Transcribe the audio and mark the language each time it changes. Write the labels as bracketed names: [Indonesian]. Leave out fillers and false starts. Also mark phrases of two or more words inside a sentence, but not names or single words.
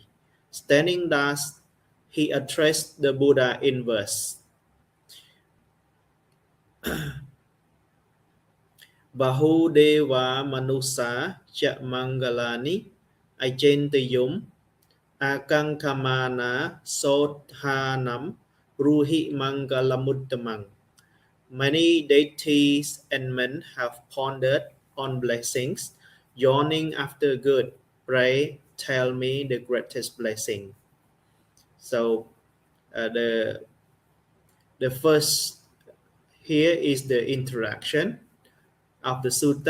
[English] Standing thus, he addressed the Buddha in verse. [Pali] Bahudeva manusa cha mangalani ajentayum akankamana sothanam ruhi mangalamuttamang. [English] Many deities and men have pondered on blessings, yawning after good. Pray tell me the greatest blessing. So the first here is the interaction of the sutta.